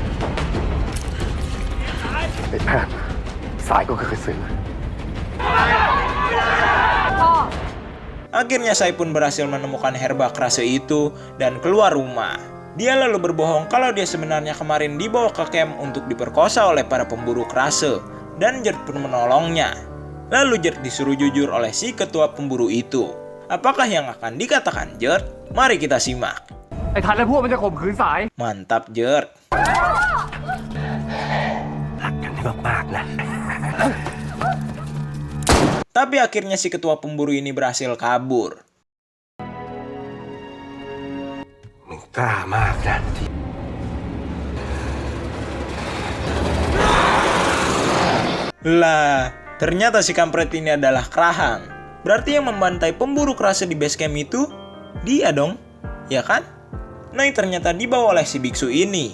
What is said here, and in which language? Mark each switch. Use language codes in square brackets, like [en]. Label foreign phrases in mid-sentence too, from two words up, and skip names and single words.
[th] ไอ้แพทย์สายก็คือกระสือ [id] Akhirnya Sai pun berhasil menemukan herba krase itu dan keluar rumah. Dia lalu berbohong kalau dia sebenarnya kemarin dibawa ke camp untuk diperkosa oleh para pemburu krase, dan Gert pun menolongnya. Lalu Gert disuruh jujur oleh si ketua pemburu itu. Apakah yang akan dikatakan Gert? Mari kita simak. [th] ไอ้ทันและพวกมันจะข่มขืนสาย [id] Mantap Gert. [th] รักกันให้มากๆนะ [id] Tapi akhirnya si ketua pemburu ini berhasil kabur. [th] มึงกล้ามากนะ [id] Lah, ternyata si kampret ini adalah Krahang. Berarti yang membantai pemburu krase di [en] base camp [id] itu dia dong, ya kan? Noi ternyata dibawa oleh si biksu ini.